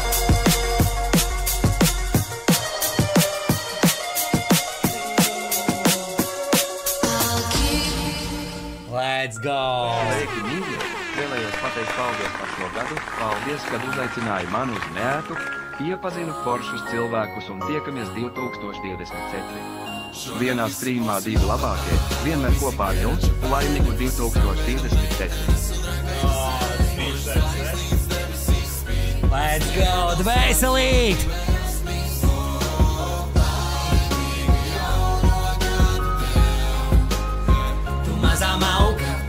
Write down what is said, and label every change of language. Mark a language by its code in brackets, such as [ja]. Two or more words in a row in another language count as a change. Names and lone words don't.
[en] Let's go! [lv] Sveiki, mīļie! Vēlējos pateikt paldies par šo gadu. Paldies, kad uzaicināji mani uz Neētu, iepazinu foršus cilvēkus un tiekamies 2024. Vienā streamā divi labākie, vienmēr kopā ar jums, laimīgu 2024. [en] Let's go! [lv] Dvēselīt! Tu mazā mauka!